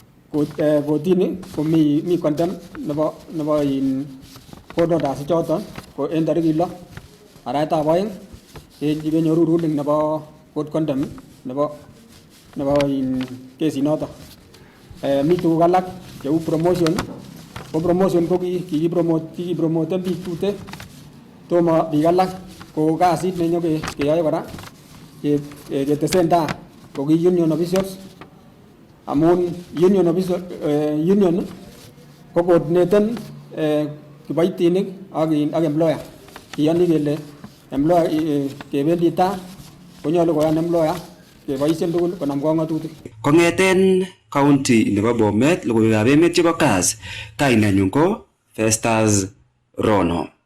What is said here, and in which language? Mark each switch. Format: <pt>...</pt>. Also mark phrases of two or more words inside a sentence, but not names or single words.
<kln>kotini ko mi contempt nebo</kln> <en>court orders</en> <kln>choton ko ko en tarikit lo arawetab oeng kenyoru ruling nebo</kln> <en>court condemn</en> <kln>nebo in kesinoto. Mi tuguk alak cheu promotion. Ko promotion ko kikipromoten biik tute tomo biik alak ko kasit nenyo keyoe kora ketesen tai ko ki</kln> <en>union officials</en> <kln>amun union ko coordinaten kiboitinik ak employer. Kiyoni kele employer kebendi tai konyolu koyan employer keboisien tugul konam ng'atutik. Kong'eten county nebo Bomet, logoiwekab emet chebo Kass, kainenyu ko Festus Rono.</kln>